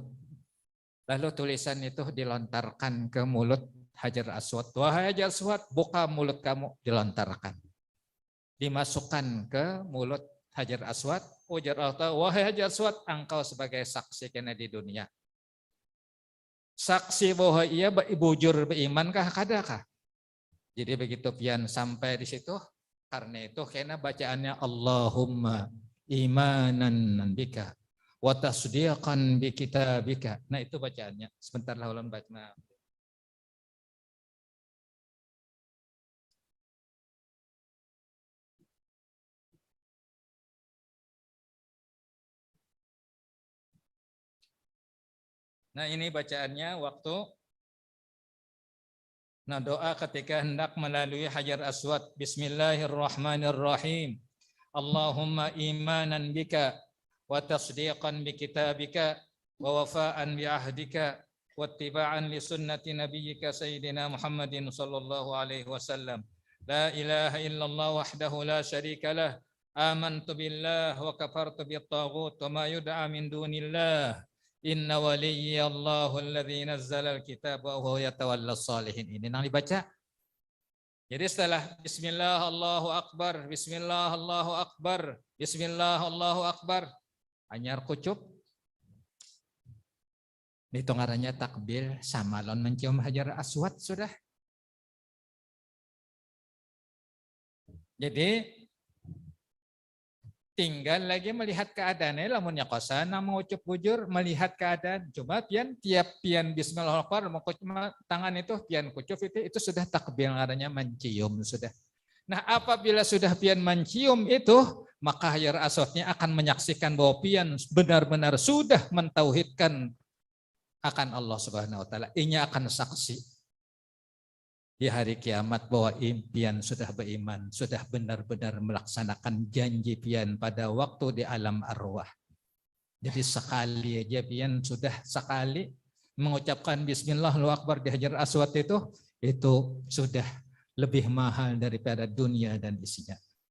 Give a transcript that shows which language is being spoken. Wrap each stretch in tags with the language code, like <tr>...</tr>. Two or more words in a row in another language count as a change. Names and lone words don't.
<bjn>Lalu tulisan itu dilontarkan ke mulut Hajar Aswad. Wahai Hajar Aswad, buka mulut kamu, dilontarkan. Dimasukkan ke mulut Hajar Aswad. Ujar Allah, wahai Hajar Aswad, engkau sebagai saksi kena di dunia. Saksi bahwa ia bujur berimankah kadakah? Jadi begitu pian sampai di situ, karena itu kena bacaannya</bjn> <ar>اللهم إيمانا بك وتصديقا بكتابك.</ar> <bjn>Nah itu bacaannya. Sebentar lah ulang baca. Nah ini bacaannya waktu doa ketika hendak melalui Hajar Aswad.</bjn> <ar>بسم الله الرحمن الرحيم. اللهم إيمانا بك وتصديقا بكتابك ووفاء بعهدك واتباعا لسنة نبيك سيدنا محمد صلى الله عليه وسلم. لا إله إلا الله وحده لا شريك له. آمنت بالله وكفرت بالطاغوت وما يدعى من دون الله. إن وليي الله الذي نزل الكتاب وهو يتولى الصالحين.</ar> <bjn>Ini yang dibaca. Jadi setelah</bjn> <ar>بسم الله الله أكبر, بسم الله الله أكبر, بسم الله الله أكبر,</ar> <bjn>anyar kucup. Itu ngarannya takbir sama lon mencium Hajar Aswad sudah. Jadi tinggal lagi melihat keadaannya, lamunnya kosana mengucup bujur, melihat keadaan. Cuma tiap pian bismillahirrahmanirrahim mengucup tangan itu pian kucup itu sudah takbir ngarannya mencium sudah. Nah apabila sudah pian mencium itu, maka Hajar Aswadnya akan menyaksikan bahwa pian benar-benar sudah mentauhidkan akan</bjn> <ar>الله سبحانه وتعالى.</ar> <bjn>Inya akan saksi di hari kiamat bahwa impian sudah beriman, sudah benar-benar melaksanakan janji pian pada waktu di alam arwah. Jadi sekali aja pian sudah sekali mengucapkan</bjn> <ar>بسم الله الله أكبر</ar> <bjn>di Hajar Aswad itu sudah lebih mahal daripada dunia dan isinya.</bjn>